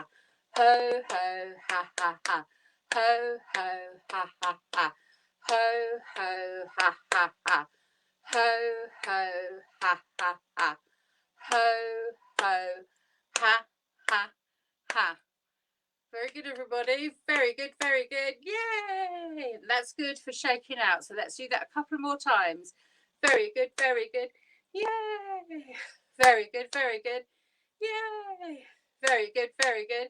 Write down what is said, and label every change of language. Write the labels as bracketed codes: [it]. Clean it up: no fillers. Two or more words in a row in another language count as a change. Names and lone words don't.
[en] Ho, ho, ha, ha, ha. Ho, ho, ha, ha, ha. Ho, ho, ha, ha, ha. Ho, ho, ha, ha, ha. Ho, ho, ha, ha, ha. Very good, everybody. Very good, very good. Yay! That's good for shaking out. So let's do that a couple more times. Very good, very good. Yay! Very good, very good. Yay! Very good, very good.